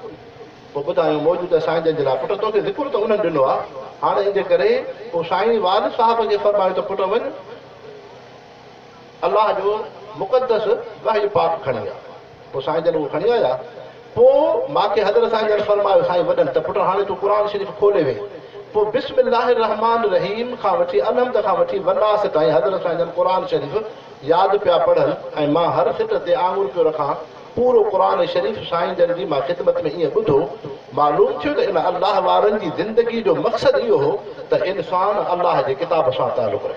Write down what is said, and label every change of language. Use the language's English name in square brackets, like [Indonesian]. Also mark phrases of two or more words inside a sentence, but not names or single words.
[Sindhi] पोइ ॿुधायो मौजूदु साईं जन जे लाइ, पुटु तोखे ज़िक्र त उन्हनि ॾिनो आहे, हाणे इन जे करे पोइ साईं वालिद साहिब खे फरमायो त पुटु वञ, अलाह जो मुक़दस वही पाक खणी आहे। पोइ साईं जन उहो खणी आया। पोइ मूंखे हज़रत साईं जन फरमायो, साईं वॾनि, त पुटु हाणे तूं क़ुरान शरीफ़ खोले वे। पोइ [Arabic] بسم الله الرحمن الرحيم [Sindhi] खां वठी अलहम्द खां वठी वनास ताईं हज़रत साईं जन क़ुरान शरीफ़ यादि पिया पढ़नि, ऐं मां हर सिट ते आङुर पियो रखां। पूरो क़ुरान शरीफ़ साईं जन जी मां ख़िदमत में ईअं ॿुधो, मालूम थियो त इन अल्लाह वारनि जी ज़िंदगी जो मक़सदु इहो हो त इंसानु अल्लाह जे किताब सां ताल्लुक़ रखे।